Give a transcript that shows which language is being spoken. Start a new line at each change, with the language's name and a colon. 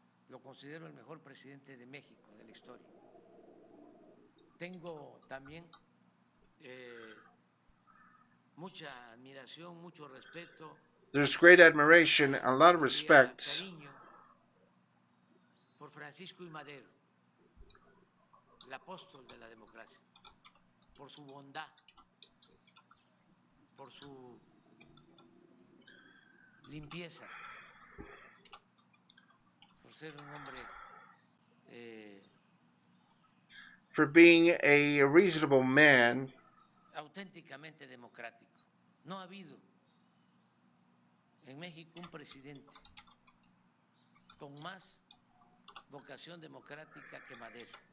Spanish: Lo considero el mejor presidente de México de la historia. Tengo también mucha admiración, mucho respeto.
English: There's great admiration and a lot of respect
Spanish: por Francisco y Madero, el apóstol de la democracia, por su bondad, por su limpieza, por ser un hombre
English: for being a reasonable man,
Spanish: auténticamente democrático. No ha habido en México un presidente con más vocación democrática que Madero.